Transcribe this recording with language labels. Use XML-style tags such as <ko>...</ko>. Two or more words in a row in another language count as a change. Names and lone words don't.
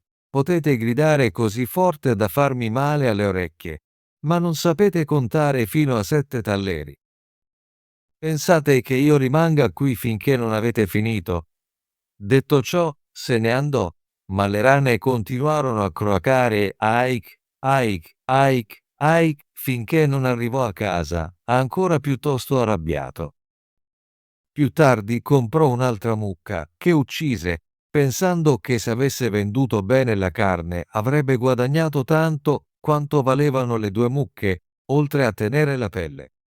<it>Potete gridare così forte da farmi male alle orecchie, ma non sapete contare fino a 7 talleri. Pensate che io rimanga qui finché non avete finito?» Detto ciò, se ne andò, ma le rane continuarono a croacare aik, aik, aik, aik, finché non arrivò a casa, ancora piuttosto arrabbiato. Più tardi comprò un'altra mucca, che uccise, pensando che se avesse venduto bene la carne avrebbe guadagnato tanto quanto valevano le 2 mucche, oltre a tenere la pelle.</it>